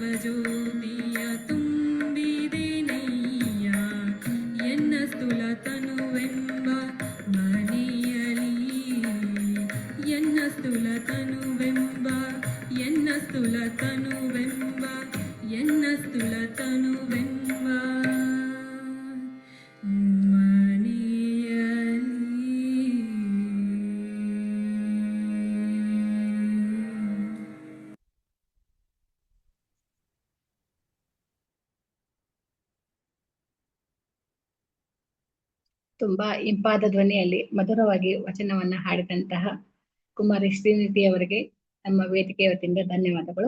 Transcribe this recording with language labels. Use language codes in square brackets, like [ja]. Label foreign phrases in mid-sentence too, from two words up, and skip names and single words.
[kn] ಜ್ಯೋತಿಯ ತುಂಬಿದೆನಯ್ಯ ಎನ್ನ ಸ್ಥೂಲ ತನುವೆಂಬ ಮನೆಯಲಿ ಎನ್ನ ಸ್ಥೂಲ ತನುವೆಂಬ ಎನ್ನ ಸ್ಥೂಲ ತನುವೆಂಬ ಎನ್ನ ಸ್ಥೂಲ ತನುವೆಂಬ ಮನೆಯಲಿ. ತುಂಬಾ ಇಂಪಾದ ಧ್ವನಿಯಲ್ಲಿ ಮಧುರವಾಗಿ ವಚನವನ್ನ ಹಾಡಿದಂತಹ ಕುಮಾರಿ ಶ್ರೀನಿಧಿ ಅವರಿಗೆ ನಮ್ಮ ವೇದಿಕೆಯ ವತಿಯಿಂದ ಧನ್ಯವಾದಗಳು.